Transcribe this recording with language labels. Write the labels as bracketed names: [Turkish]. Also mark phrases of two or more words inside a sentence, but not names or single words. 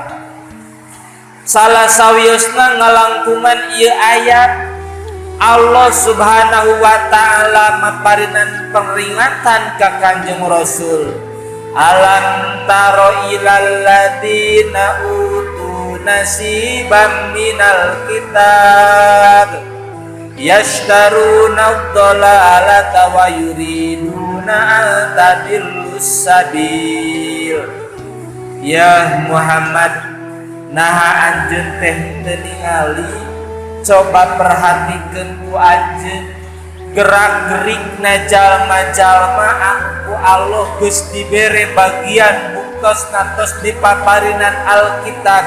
[Sundanese] Salah sawiosna ngalangkungan ieu ayat Allah [Arabic] سبحانه وتعالى [Sundanese] maparinan peringatan ka Kanjeng Rasul. [Arabic] ألم تر إلى الذين أوتوا نصيبا من الكتاب يشترون الضلالة ويريدون أن تضلوا السبيل. Ya Muhammad, [Sundanese] naha anjeun teh teu ningali, coba perhatikeun ku anjeun gerak-gerikna jalma-jalma aku Allah geus dibere bagian buktos natos dipaparinan Alkitab.